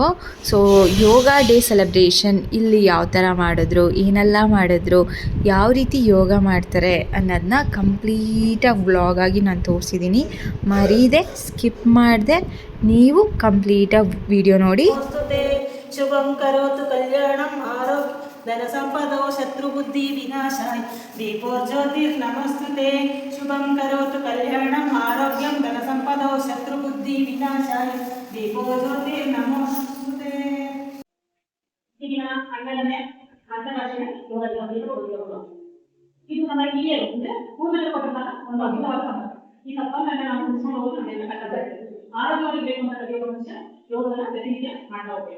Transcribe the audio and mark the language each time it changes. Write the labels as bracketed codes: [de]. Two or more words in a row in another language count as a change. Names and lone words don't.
[kn] ಸೊ [en] yoga day celebration [kn] ಇಲ್ಲಿ ಯಾವ ಥರ ಮಾಡಿದ್ರು, ಏನೆಲ್ಲ ಮಾಡಿದ್ರು, ಯಾವ ರೀತಿ ಯೋಗ ಮಾಡ್ತಾರೆ ಅನ್ನೋದನ್ನ ಕಂಪ್ಲೀಟಾಗಿ ವ್ಲಾಗಾಗಿ ನಾನು ತೋರಿಸಿದ್ದೀನಿ. ಮರೀದೆ ಸ್ಕಿಪ್ ಮಾಡಿದೆ ನೀವು ಕಂಪ್ಲೀಟಾಗಿ ವಿಡಿಯೋ ನೋಡಿ. [sa] शुभं करोतु कल्याणं आरोग्य धन सम्पदः शत्रु बुद्धि विनाशाय दीपज्योतिर्नमोऽस्तु ते. शुभं करोतु कल्याणं आरोग्यं धन सम्पदः शत्रु बुद्धि विनाशाय दीपज्योतिर्नमोऽस्तु ते. [kn] ಈಗಿನ 12ನೇ ಅಂತಾರಾಷ್ಟ್ರೀಯ ಯೋಗ ದಿನವನ್ನು ಇದು ನಮ್ಮ ಹಿರಿಯರು ಅಂದರೆ ಪೂರ್ವಜರು ಕೊಟ್ಟಂತಹ ಒಂದು ಅದ್ಭುತವಾದ ಸಂಪತ್ತು. ಈ ಸಂಪತ್ತನ್ನು ನಾವು ಉಳಿಸ್ಕೊಂಡು ಹೋಗೋದು ನಮ್ಮೆಲ್ಲ ಕರ್ತವ್ಯ. ಆರೋಗ್ಯವಾಗಿ ಬೇಕು ಅಂತ ಕಲಿಯುವ ಮನುಷ್ಯ ಯೋಗವನ್ನು ಪ್ರತಿನಿತ್ಯ ಮಾಡ್ತಾ ಹೋಗ್ಬೇಕು.